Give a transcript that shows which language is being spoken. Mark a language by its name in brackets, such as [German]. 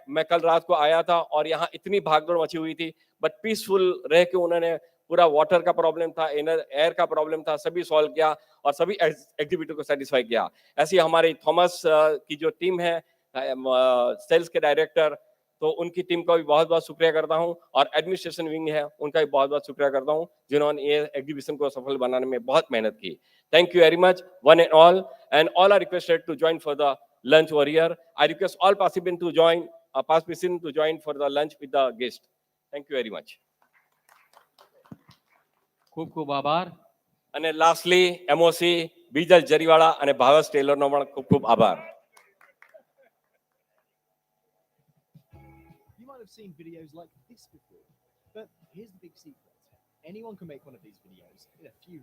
[Hindi] मैं कल रात को आया था और यहाँ इतनी भागदौड़ मची हुई थी, बट पीसफुल रह के उन्होंने पूरा वाटर का प्रॉब्लम था, एयर का प्रॉब्लम था, सभी सॉल्व किया और सभी एग्जीबिटर को सेटिस्फाई किया. ऐसी हमारी थॉमस की जो टीम है, सेल्स के डायरेक्टर तो उनकी टीम का भी बहुत बहुत शुक्रिया करता हूं और एडमिनिस्ट्रेशन विंग है उनका भी बहुत बहुत शुक्रिया करता हूं जिन्होंने ये एग्जीबिशन को सफल बनाने में बहुत मेहनत की. [English] Thank you very much one and all are requested to join for the lunch over here. I request all participants to join for the lunch with the guest. Thank you very much. [Gujarati] ખૂબ ખૂબ આભાર. અને lastly એમઓસી Bijal જરીવાળા અને ભાવેશ ટેલરનો પણ ખૂબ ખૂબ આભાર. [English] You might have seen videos like this before, but here's the big secret. Anyone can make one of these videos in a few